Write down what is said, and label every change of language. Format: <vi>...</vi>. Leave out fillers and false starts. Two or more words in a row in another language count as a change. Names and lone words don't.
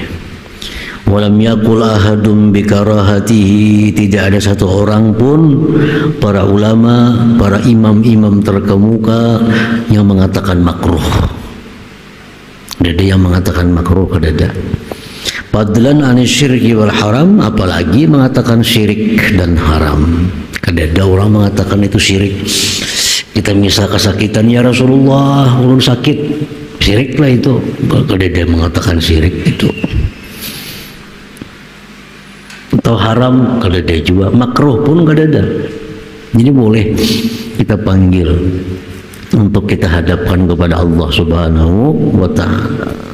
<ar>ولم يقل أحد بكراهته,</ar> <id>tidak ada satu orang pun para ulama, para imam-imam terkemuka yang mengatakan makruh. Ada yang mengatakan makruh, ada.</id> <ar>فضلا عن الشرك والحرام,</ar> <id>apalagi mengatakan syirik dan haram.</id> <bjn>Kadada orang mengatakan itu syirik.</bjn> <id>Kita misal kesakitan,</id> <bjn>ya Rasulullah, ulun sakit, syirik lah itu. Kadada mengatakan syirik itu. Atau haram, kadada juga.</bjn> <id>Makruh pun kadada. Jadi boleh kita panggil untuk kita hadapkan kepada Allah</id> <ar>سبحانه وتعالى.</ar>